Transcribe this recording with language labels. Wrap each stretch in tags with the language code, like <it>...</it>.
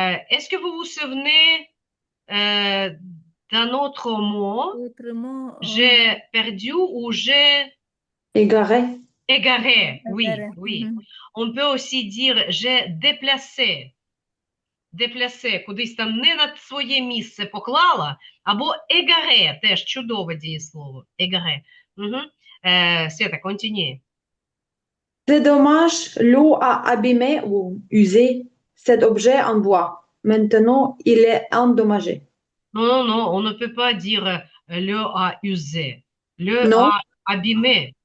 <fr>Est-ce que vous vous souvenez d'un autre mot? Autrement, J'ai perdu ou j'ai Égaré. égaré? Oui, Égaré. oui. On peut aussi dire j'ai déplacé.</fr> <uk>Депласе, кудись там не на своє місце поклала, або егаре, теж чудове дієслово. Егаре. Угу.</uk> <fr>Света, continue. C'est dommage, l'eau a abîmé ou usé cet objet en bois. Maintenant, il est endommagé. Non, non, non, on ne peut pas dire le a usé. Le Non, a abîmé.</fr>